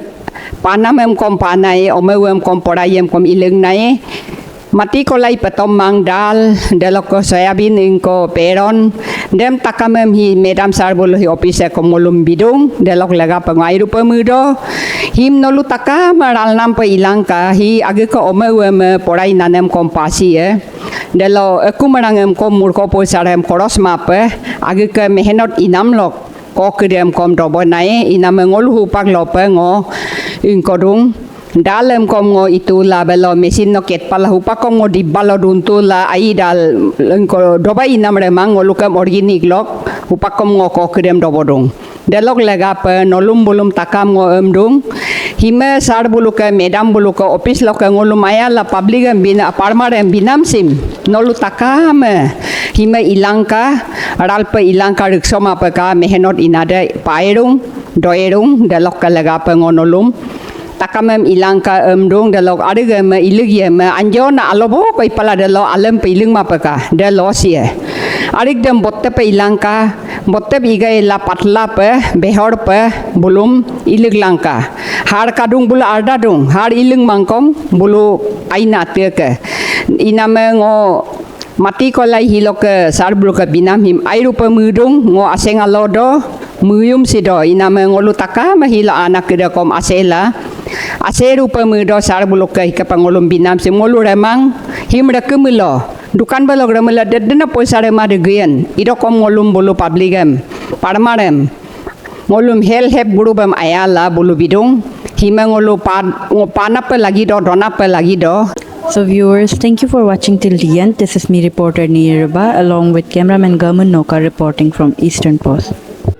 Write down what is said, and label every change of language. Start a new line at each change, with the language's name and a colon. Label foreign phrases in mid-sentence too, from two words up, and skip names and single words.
Adi: panamem kom panai omewem kom porayem kom ileng nai mati kolai patom mang dal delok soyabin ingko peron dem takamem hi medam sarbol hi office kom ngolum bidung delok lega pangai rupa mudo him nolu taka maral nam pa ilangka hi age ko omewem porai nanem kom pasi delo akumarangem kom murko poisarem koros mape age ke mehenot inam lok ko kidem kom dobo nai iname ngolu pak lope ngo ingkodung dalem kom ngo itu la belo mesin no ket pala hupa kom ngo dibalo duntu la ai dal ingko doba inam remang ngolu kam organic lok hupa kom ngo ko kidem dobodung delok lega pe nolum bulum takam ngo emdung hime sar buluka medam buluka office lok ngolum aya la public bina parmar binam sim nolu takam hime ilangka ralpa ilangka riksoma peka mehenot inada pairung doerung delok lega pe ngonolum takamem ilangka emdung delok adegem iligiem anjona alobo ko ipala delo alem pe iling mapeka delo sie arig dem botte pe ilangka botte bigai la patla pe behor pe bulum ilig langka har kadung bulu ardadung har iling mangkom bulu aina teke iname ngo mati kolai hiloke sar buluka binam him airu pe mudung ngo aseng alodo muyum sido iname ngolu taka mahila anak kira kom asela aseru pe mudo sar buluka hikapangolum binam sim ngolu remang him rekemulo dukan balog remela dedena poisare made gian ido kom ngolum bulu publicem parmarem ngolum help guru bam ayala bulu bidung hima ngolu panap lagi do donap lagi do.
English: So viewers, thank you for watching till the end. This is me reporter Niyaraba along with cameraman Gaman Noka reporting from Eastern Post.